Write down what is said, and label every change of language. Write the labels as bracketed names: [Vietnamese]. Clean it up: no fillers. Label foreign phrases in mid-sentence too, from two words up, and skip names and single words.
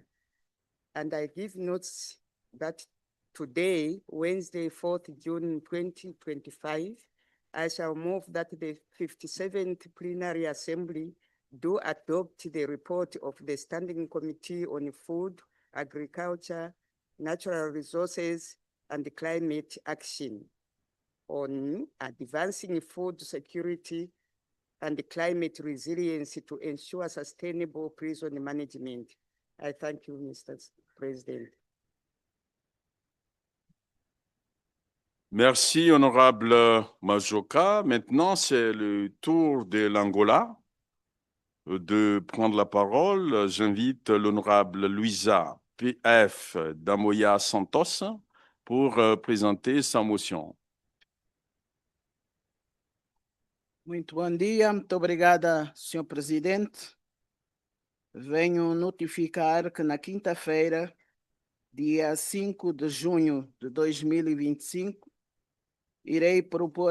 [English] And I give notes that today, Wednesday, 4th June 2025, I shall move that the 57th Plenary Assembly do adopt the report of the Standing Committee on Food, Agriculture, Natural Resources, and Climate Action on advancing food security and climate resilience to ensure sustainable prison management. I thank you, Mr. President. [French] Merci, honorable Majoka. Maintenant, c'est le tour de l'Angola de prendre la parole. J'invite l'honorable Luisa PF Damoya Santos pour présenter sa motion. [Portuguese] Muito bom dia, muito obrigada, senhor presidente. Venho notificar que na quinta-feira, dia 5 de junho de 2025, irei propor